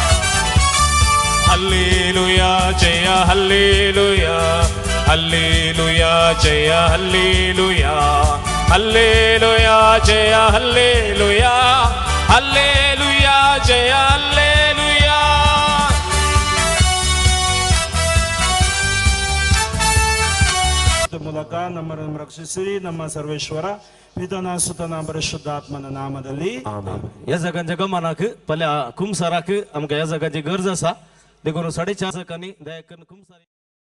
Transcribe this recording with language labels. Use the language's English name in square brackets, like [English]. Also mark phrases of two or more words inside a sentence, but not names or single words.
[Kannada] ಹಲ್ಲೇಲುಯಾ ಜಯ ಹಲ್ಲೇಲುಯಾ, ಹಲ್ಲೇಲುಯಾ ಜಯ ಹಲ್ಲೇಲುಯಾ, ಹಲ್ಲೇಲುಯಾ ಜಯ ಹಲ್ಲೇಲುಯಾ, ಹಲ್ಲೇಲುಯಾ ಜಯ ಹಲ್ಲೇಲುಯಾ. ಮೂಲಕ ನಮ್ಮನ್ನು ರಕ್ಷಿಸಿರಿ ನಮ್ಮ ಸರ್ವೇಶ್ವರ ಪಿತನ ಸುತನ ಪರಿಶುದ್ಧಾತ್ಮನ नामाದಲ್ಲಿ [Konkani] आमेन. या जगांच्या गमानाक पल्या कुमसाराक आमकां या जगाची गरज आसा. देखून 4.5 दया करून कुमसारी